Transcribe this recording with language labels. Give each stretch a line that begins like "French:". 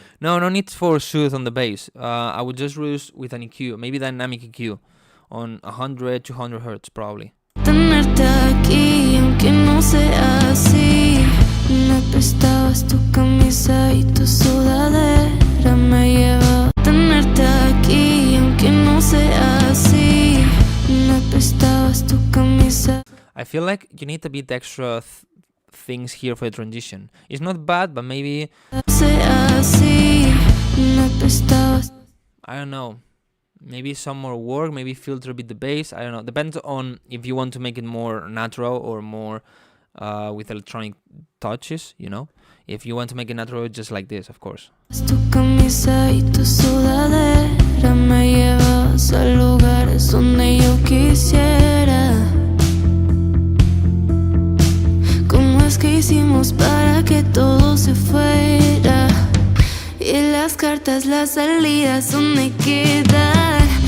English: No need for soothe on the bass. I would just reduce with an EQ, maybe dynamic EQ, on 100, 200 hertz probably.
Spanish: Tenerte aquí, aunque no sea así. Me prestabas tu camisa y tu sudadera me lleva. Tenerte aquí, aunque no sea así. Me prestabas tu camisa.
English: I feel like you need a bit extra things here for the transition. It's not bad, but maybe
Spanish: Sea así. Me prestabas.
English: I don't know. Maybe some more work, maybe filter a bit the bass. I don't know. Depends on if you want to make it more natural or more with electronic touches, you know. If you want to make it natural, just like this, of course.
Spanish: Tu camisa y tu sudadera me llevas a lugares donde yo quisiera. ¿Cómo es que hicimos para que todo se fuera? Y las cartas, las salidas, ¿dónde quedan?